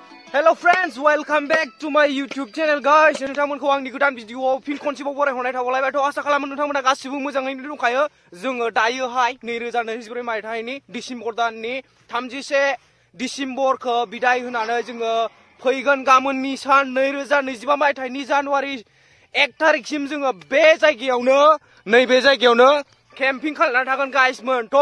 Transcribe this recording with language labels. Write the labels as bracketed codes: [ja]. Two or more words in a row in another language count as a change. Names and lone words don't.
[en] Hello friends, welcome back to my YouTube channel guys. [brx] नोंथांमोनखौ आंनि गोदान भिडिअआव फिन खनसेबाव बरायहरनाय थाबावलायबायथ' आसा खालामो नोंथांमोना गासिबो मोजाङैनो दंखायो। जोङो दायोहाय 2024 मायथाइनि डिसेम्बर दाननि 31 डिसेम्बरखौ बिदाय होनानै जोङो फैगोन गाबोननि सान 2025 मायथाइनि जानुवारि 1 तारिखसिम जोङो बे जायगायावनो नैबे जायगायावनो केम्पिं खालामनानै थागोन गाइसमोन।